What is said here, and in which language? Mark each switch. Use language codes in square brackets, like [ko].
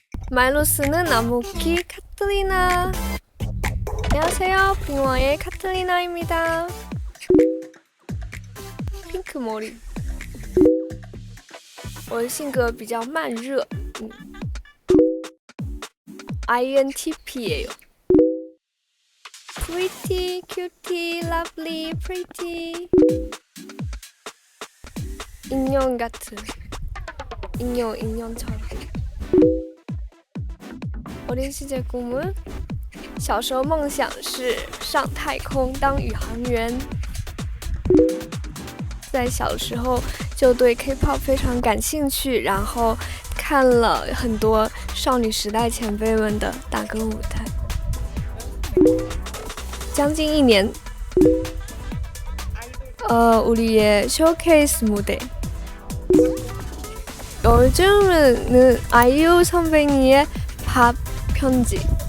[ko] 말로 쓰는 나무키 카트리나. 안녕하세요, 빙화의 카트리나입니다. 핑크 머리. [zh] 我的性格比较慢热，INTP예요. [en] Pretty, cutie, lovely, pretty. [ko] 인형 같은. 인형처럼. 어린 시절 꿈은 [zh] 小时候梦想是上太空当宇航员。在小时候就对 K-pop 非常感兴趣，然后看了很多少女时代前辈们的打歌舞台。将近1年， [ko] 우리의 쇼케이스 무대. 요즘은 아이유 선배님의 밥 편지.